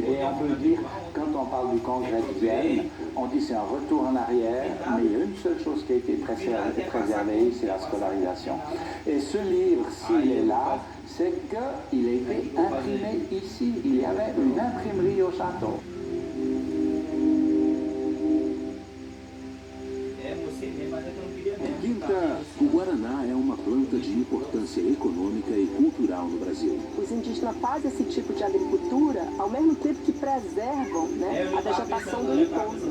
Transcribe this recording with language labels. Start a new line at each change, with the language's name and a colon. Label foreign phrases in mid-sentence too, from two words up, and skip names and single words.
French: Et on peut dire, quand on parle du congrès de Vienne, on dit c'est un retour en arrière, mais il y a une seule chose qui a été préservée, c'est la scolarisation. Et ce livre, s'il est là, c'est qu'il a été imprimé ici. Il y avait une imprimerie au château.
Portuguese: Quinta, o guaraná é uma planta de importância econômica e cultural no Brasil. Os indígenas fazem esse tipo de agricultura ao mesmo tempo que preservam, né, a vegetação do entorno.